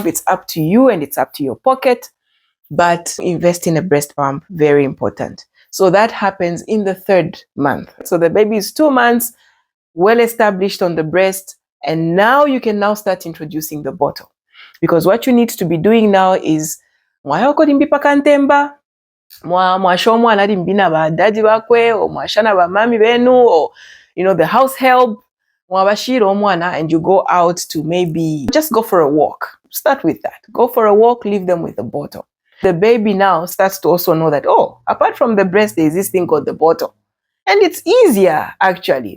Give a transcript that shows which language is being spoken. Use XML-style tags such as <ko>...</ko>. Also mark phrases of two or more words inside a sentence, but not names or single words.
<en>It's up to you and it's up to your pocket. But invest in a breast pump, very important. So that happens in the 3rd month. So the baby is 2 months, well established on the breast, and now you can now start introducing the bottle. Because what you need to be doing now is</en> <bem>mwasho omwana alimbi na badadi bakwe</bem> <en>or</en> <bem>mwashana bamami benu</bem> <en>or the house help</en> <bem>mwabashira omwana,</bem> <en>and you go out to maybe just go for a walk. Start with that. Go for a walk, leave them with the bottle. The baby now starts to also know that, oh, apart from the breast, there's this thing called the bottle. And it's easier, actually.</en>